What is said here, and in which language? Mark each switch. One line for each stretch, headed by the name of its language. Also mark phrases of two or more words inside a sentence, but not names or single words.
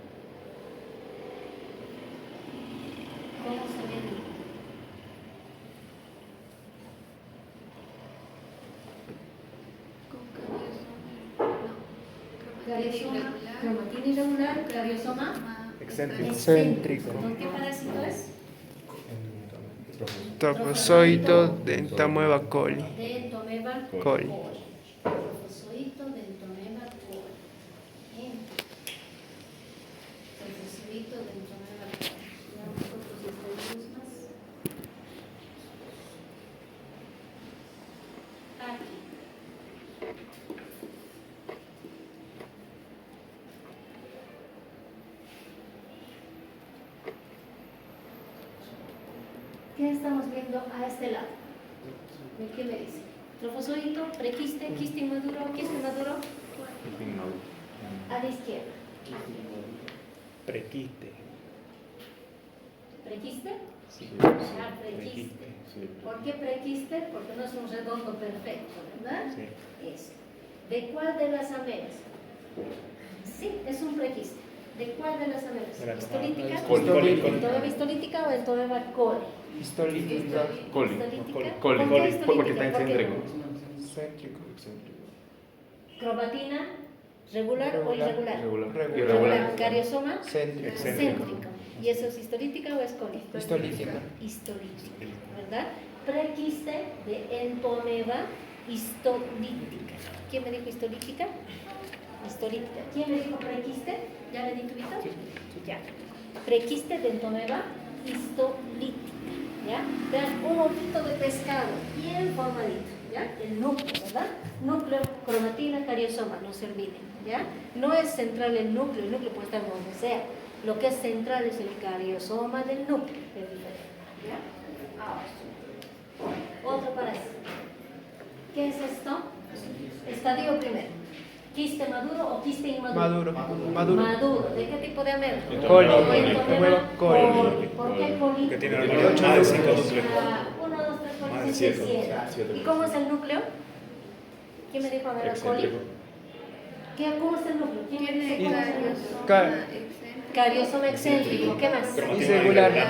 Spanish: ¿Cómo se ve el núcleo? Cariosoma, cromatina irregular, cariosoma Excéntrico. ¿Con qué parásito es? Trofozoito de entoameba coli. De entomeba Coli. Trofozoito de entomeba coli. Bien. Trofozoito de entomeba coli. Veamos otros estadios más. Aquí. ¿Qué estamos viendo a este lado? ¿Qué me dice? Trofozoito, prequiste, quiste inmaduro, a la izquierda. Prequiste. ¿Prequiste? Sí. Ah, prequiste. Sí. ¿Por qué prequiste? Porque no es un redondo perfecto, ¿verdad? Sí. Eso. ¿De cuál de las ameras? Sí, es un prequiste. ¿De cuál de las ameras? De la ¿Histolítica? Coli, coli, coli. ¿Entobeba histolítica o entobeba coli? Histolítica. Coli. ¿Histolítica? Coli. ¿Por qué Porque histolítica? está ¿Por qué excéntrico. no? Céntrico. Excéntrico. ¿Cromatina? ¿Regular o irregular? Irregular. Irregular. ¿Cariosoma? Céntrico. Excéntrico. Céntrico. ¿Y eso es histolítica o es coli? Histolítica. Histolítica, ¿verdad? Prequiste de entomeba histolítica. ¿Quién me dijo histolítica? Histolítica. ¿Quién me dijo prequiste? ¿Ya le di tu vida? Ya. Prequiste de entomeba histolítica. ¿Ya? Vean un ojito de pescado bien formadito. ¿Ya? El núcleo, ¿verdad? Núcleo, cromatina, cariosoma, no se olviden. ¿Ya? No es central el núcleo puede estar donde sea. Lo que es central es el cariosoma del núcleo. Es diferente. ¿Ya? Ahora. Otro parásito. ¿Qué es esto? Estadio primero. ¿Quiste maduro o quiste inmaduro? Maduro. Maduro. ¿De qué tipo de ameba? Coli. Entomeba Coli. ¿Por qué coli? Que tiene Tiene más de 5 núcleos. núcleos. 1, 2, 3, 4, Más de 5, 7. 7. ¿Y cómo es el núcleo? ¿Quién me dijo a ver la coli? Excéntrico. ¿Cómo es el núcleo? ¿Quién me dice Tiene cómo es el núcleo? cariosoma Cariosoma excéntrico. ¿Qué más? Irregular.